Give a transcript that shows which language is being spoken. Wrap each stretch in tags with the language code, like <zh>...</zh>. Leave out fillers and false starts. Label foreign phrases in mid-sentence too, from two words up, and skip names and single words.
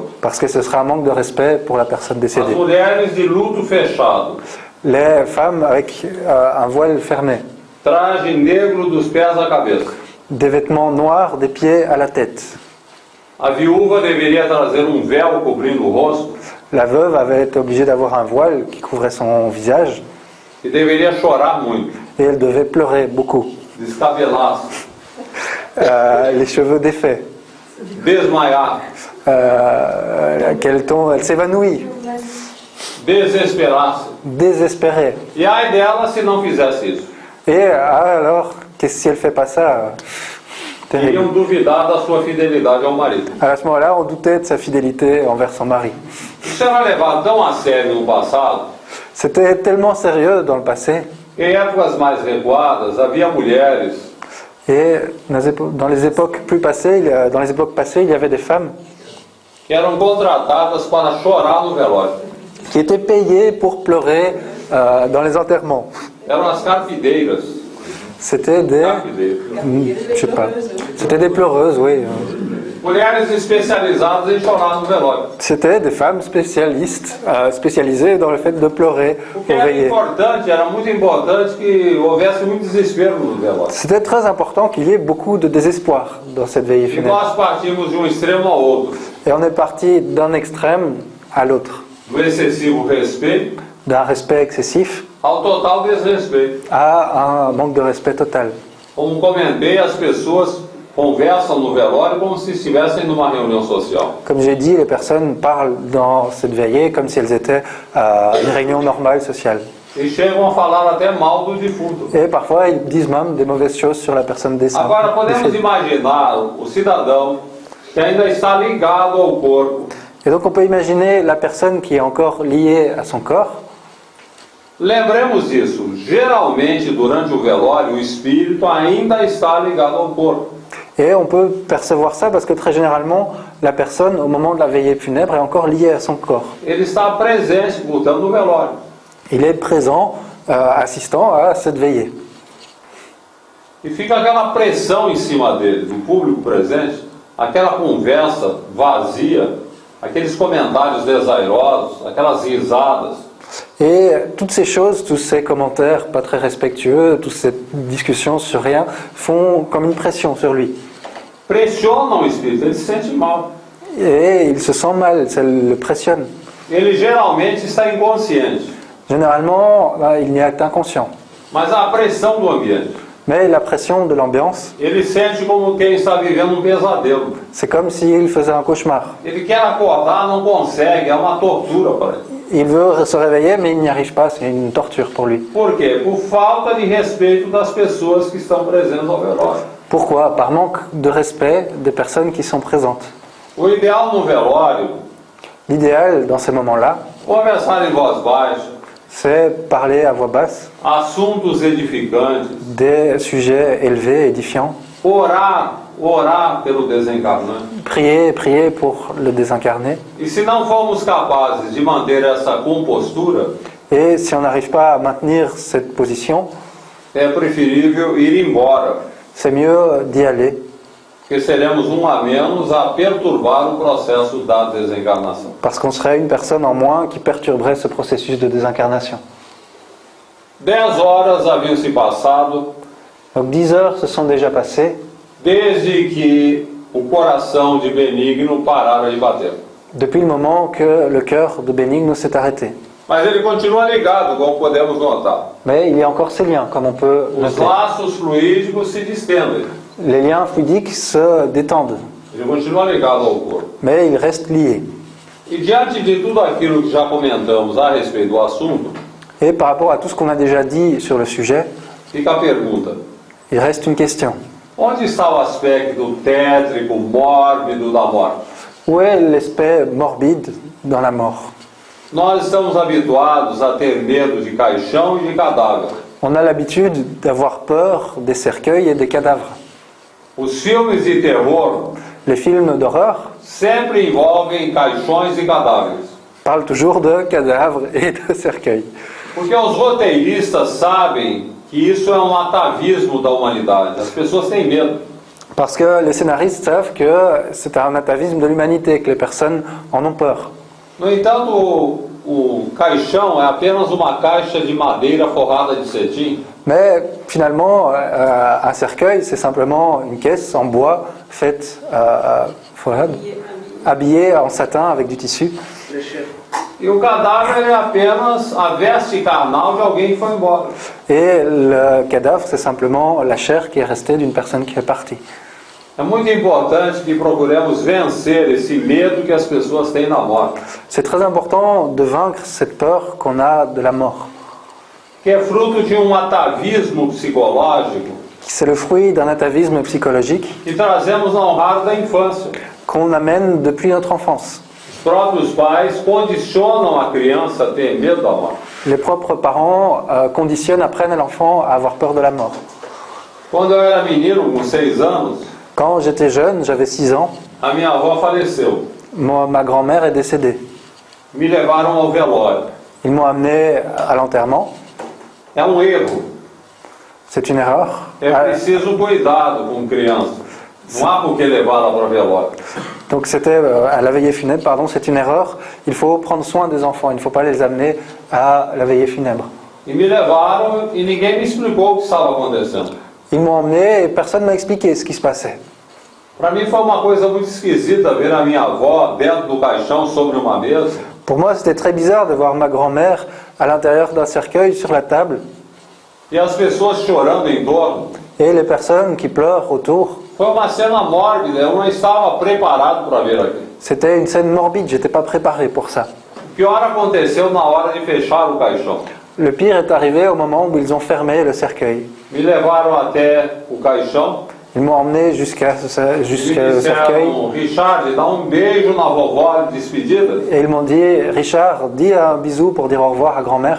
<fr>Parce que ce sera un manque de respect pour la personne</fr> <pt>As</pt> <fr>décédée.</fr> <pt>mulheres de luto fechado,</pt> <fr>Les femmes avec un voile fermé,</fr> <pt>traje negro dos pés à cabeça.</pt> <fr>des vêtements noirs des pieds à la tête.</fr> <pt>A viúva deveria trazer véu cobrindo o rosto</pt> <fr>La veuve avait été obligée d'avoir un voile qui couvrait son visage</fr> <pt>e deveria chorar muito,</pt> <fr>et elle devait pleurer beaucoup.</fr> <pt>descabelar-se,</pt> <fr>Les cheveux défaits.</fr> <pt>desmaiar,</pt> <fr>Elle s'évanouit,</fr> <pt>desesperar-se.</pt> <fr>désespérée.</fr> <pt>E ai dela se não fizesse isso.</pt> <fr>Et alors, qu'est-ce si elle fait pas ça? Terrible.</fr> <pt>Iriam duvidar da sua fidelidade ao marido.</pt> <fr>À ce moment-là, on doutait de sa fidélité envers son mari.</fr> <pt>Isso era levado tão a sério no passado.</pt> <fr>C'était tellement sérieux dans le passé.</fr> <pt>Em épocas mais recuadas, havia mulheres</pt> <fr>Et dans les époques passées, il y avait des femmes</fr> <pt>que eram contratadas para chorar no velório.</pt> <fr>qui étaient payées pour pleurer dans les enterrements.</fr> <pt>Eram as carpideiras.</pt> <fr>C'était des, je sais pas, c'était des pleureuses, oui.</fr> <pt>Mulheres especializadas em chorar no velório.</pt> <fr>C'était des femmes spécialisées dans le fait de pleurer</fr> <pt>O</pt> <fr>au</fr> <pt>que era</pt> <fr>veillées.</fr> <pt>importante, era muito importante que houvesse muito desespero no velório.</pt> <fr>C'était très important qu'il y ait beaucoup de désespoir dans cette veillée</fr> <pt>E</pt> <fr>funèbre.</fr> <pt>nós partimos de extremo ao outro.</pt> <fr>Et on est parti d'un extrême à l'autre,</fr> <pt>Do excessivo respeito</pt> <fr>d'un respect excessif</fr> <pt>ao total desrespeito.</pt> <fr>à un manque de respect total.</fr> <pt>Como comentei, as pessoas conversam no velório como se estivessem numa reunião social.</pt> <fr>Comme j'ai dit, les personnes parlent dans cette veillée comme si elles étaient à une réunion normale sociale.</fr> <pt>E chegam a falar até mal do defunto.</pt> <fr>Et parfois, ils disent même des mauvaises choses sur la personne</fr> <pt>Agora, podemos</pt> <fr>décédée.</fr> <pt>imaginar o cidadão que ainda está ligado ao corpo,</pt> <fr>Et donc, on peut imaginer la personne qui est encore liée à son corps.</fr> <pt>lembremos disso, geralmente durante o velório o espírito ainda está ligado ao corpo.</pt> <fr>Et on peut percevoir ça parce que très généralement, la personne, au moment de la veillée funèbre, est encore liée à son corps.</fr> <pt>Ele está presente, portanto, no velório.</pt> <fr>Il est présent, assistant à cette veillée.</fr> <pt>E fica aquela pressão em cima dele, do público presente, aquela conversa vazia, aqueles comentários desairosos, aquelas risadas.</pt> <fr>Et toutes ces choses, tous ces commentaires pas très respectueux, toutes ces discussions sur rien, font comme une pression sur lui.</fr> <pt>Pressionam o espírito, ele se sente mal.</pt> <fr>Et il se sent mal, ça le pressionne.</fr> <pt>Ele geralmente está inconsciente,</pt> <fr>Généralement, il n'y a qu'inconscient.</fr> <pt>mas a pressão do ambiente.</pt> <fr>Mais la pression de l'ambiance,</fr> <pt>Ele sente como quem está vivendo pesadelo.</pt> <fr>c'est comme s'il faisait un cauchemar.</fr> <pt>Ele quer acordar, não consegue, é uma tortura para ele.</pt> <fr>Il veut se réveiller, mais il n'y arrive pas, c'est une torture pour lui.</fr> <pt>Por quê? Por falta de respeito das pessoas que estão presentes ao velório.</pt> <fr>Pourquoi? Par manque de respect des personnes qui sont présentes.</fr> <pt>O ideal no velório,</pt> <fr>L'idéal, dans ces moments-là,</fr> <pt>conversar em voz baixa,</pt> <fr>c'est parler à voix basse</fr> <pt>assuntos edificantes,</pt> <fr>des sujets élevés, édifiants.</fr> <pt>orar pelo desencarnante.</pt> <fr>Prier pour le désincarné.</fr> <pt>E se não formos capazes de manter essa compostura,</pt> <fr>Et si on n'arrive pas à maintenir cette position,</fr> <pt>é preferível ir embora,</pt> <fr>c'est mieux d'y aller</fr> <pt>que seremos a menos a perturbar o processo da desencarnação.</pt> <fr>Parce qu'on serait une personne en moins qui perturberait ce processus de désincarnation.</fr> <pt>10 horas haviam se passado</pt> <fr>Donc 10 heures se sont déjà passées</fr> <pt>desde que o coração de Benigno parara de bater.</pt> <fr>depuis le moment que le cœur de Benigno s'est arrêté.</fr> <pt>Mas ele continua ligado, como podemos notar.</pt> <fr>Mais il y a encore ces liens, comme on peut</fr> <pt>Os</pt> <fr>noter.</fr> <pt>laços fluídicos se distendem.</pt> <fr>Les liens fluidiques se détendent,</fr> <pt>Ele continua ligado ao corpo.</pt> <fr>mais ils restent liés.</fr> <pt>E diante de tudo aquilo que já comentamos a respeito do assunto,</pt> <fr>Et par rapport à tout ce qu'on a déjà dit sur le sujet,</fr> <pt>fica a pergunta:</pt> <fr>il reste une question.</fr> <pt>onde está o aspecto tétrico, mórbido da morte?</pt> <fr>Où est l'aspect morbide dans la mort?</fr> <pt>Nós estamos habituados a ter medo de caixão e de cadáver.</pt> <fr>On a l'habitude d'avoir peur des cercueils et des cadavres.</fr> <pt>Os filmes de terror</pt> <fr>Les films d'horreur</fr> <pt>sempre envolvem caixões e cadáveres.</pt> <fr>parlent toujours de cadavres et de cercueils.</fr> <pt>Porque os roteiristas sabem que isso é um atavismo da humanidade. As pessoas têm medo.</pt> <fr>Parce que les scénaristes savent que c'est un atavisme de l'humanité, que les personnes en ont peur.</fr> <pt>No entanto, o caixão é apenas uma caixa de madeira forrada de cetim.</pt> <fr>Mais finalement, un cercueil, c'est simplement une caisse en bois faite habillée en satin avec du tissu.</fr> <pt>E o cadáver é apenas a veste carnal de alguém que foi embora.</pt> <fr>Et le cadavre, c'est simplement la chair qui est restée d'une personne qui est partie.</fr> <pt>É muito importante que procuremos vencer esse medo que as pessoas têm na morte,</pt> <fr>C'est très important de vaincre cette peur qu'on a de la mort.</fr> <pt>que é fruto de um atavismo psicológico</pt> <fr>C'est le fruit d'un atavisme psychologique</fr> <pt>que trazemos ao raro da infância.</pt> <fr>qu'on amène depuis notre enfance.</fr> <pt>Os próprios pais condicionam a criança a ter medo da morte.</pt> <fr>Les propres parents conditionnent, apprennent à l'enfant à avoir peur de la mort.</fr> <pt>Quando eu era menino, com 6 anos,</pt> <fr>Quand j'étais jeune, j'avais 6 ans,</fr> <pt>a minha avó faleceu.</pt> <fr>ma grand-mère est décédée.</fr> <pt>Me levaram ao velório.</pt> <fr>Ils m'ont amené à l'enterrement.</fr> <pt>É um erro.</pt> <fr>C'est une erreur.</fr> <pt>É preciso cuidado com criança. Não há por que levá-la para o velório.</pt> <fr>Donc c'était à la veillée funèbre, pardon, c'est une erreur. Il faut prendre soin des enfants, il ne faut pas les amener à la veillée funèbre.</fr> <pt>E me levaram e ninguém me explicou o que estava acontecendo.</pt> <fr>Ils m'ont emmené et personne ne m'a expliqué ce qui se passait.</fr> <pt>Para mim foi uma coisa muito esquisita ver a minha avó dentro do caixão sobre uma mesa.</pt> <fr>Pour moi, c'était très bizarre de voir ma grand-mère à l'intérieur d'un cercueil sur la table</fr> <pt>E as pessoas chorando em torno.</pt> <fr>et les personnes qui pleurent autour.</fr> <pt>Foi uma cena mórbida, eu não estava preparado para ver aquilo.</pt> <fr>C'était une scène morbide, j'étais pas préparé pour ça.</fr> <pt>O pior aconteceu na hora de fechar o caixão.</pt> <fr>Le pire est arrivé au moment où ils ont fermé le cercueil.</fr> <pt>Me levaram até o caixão</pt> <fr>Ils m'ont emmené jusqu'à</fr> <pt>e me</pt> <fr>le cercueil</fr> <pt>disseram: Richard, dá beijo na vovó de despedida.</pt> <fr>et ils m'ont dit « Richard, dis un bisou pour dire au revoir à grand-mère ».</fr>